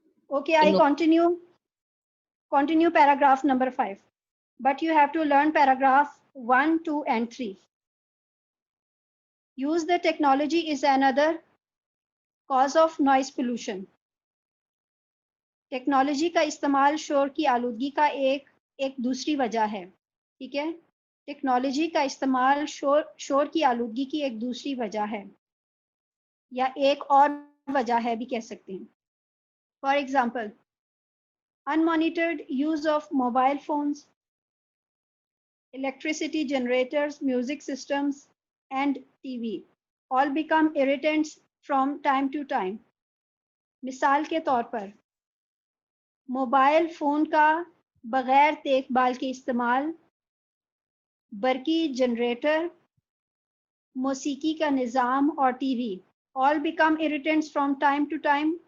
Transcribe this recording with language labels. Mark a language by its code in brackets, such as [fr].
[en] Okay, I No. continue paragraph number 5. But you have to learn paragraph 1, 2, and 3. Use the technology is another cause of noise pollution. [hi] Technology का इस्तेमाल शोर की आलूदगी का एक दूसरी वजह है. ठीक है, टेक्नोलॉजी का इस्तेमाल शोर की आलूदगी की एक दूसरी वजह है, या एक और वजह है भी कह सकते हैं. [en] For example, unmonitored use of mobile phones, electricity generators, music systems, and TV all become irritants from time to time. [hi] मिसाल के तौर पर मोबाइल फ़ोन का बग़ैर देखभाल के इस्तेमाल, बरकी जनरेटर, मौसीकी का निज़ाम और TV [en] all become irritants from time to time.